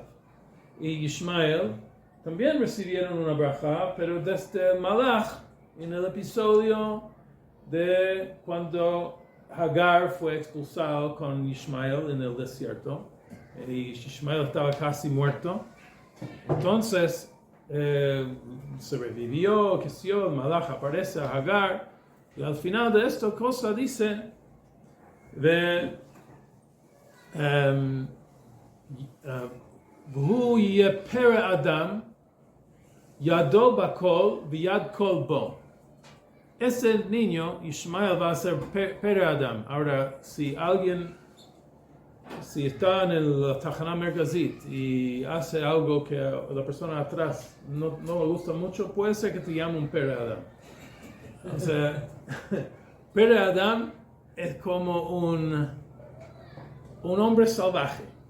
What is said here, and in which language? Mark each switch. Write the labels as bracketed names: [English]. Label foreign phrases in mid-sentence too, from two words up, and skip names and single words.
[Spanish] Y Ishmael también recibieron una braja, pero desde el Malach, en el episodio de cuando Hagar fue expulsado con Ishmael en el desierto, y Ishmael estaba casi muerto. Entonces se revivió, que si el Malach aparece a Hagar, y al final de esta cosa dice [Hebrew] והוא יהיה פרא אדם, ידו בכל ויד כל בו. [Spanish] Ese niño, Ishmael, va a ser [Hebrew] פרא אדם. [Spanish] Ahora, si está en la [Hebrew] תחנה מרכזית [Spanish] y hace algo que la persona atrás no le gusta mucho, puede ser que te llame un [Hebrew] פרא אדם. [Spanish] O sea, [Hebrew] פרא אדם [Spanish] es como un hombre salvaje.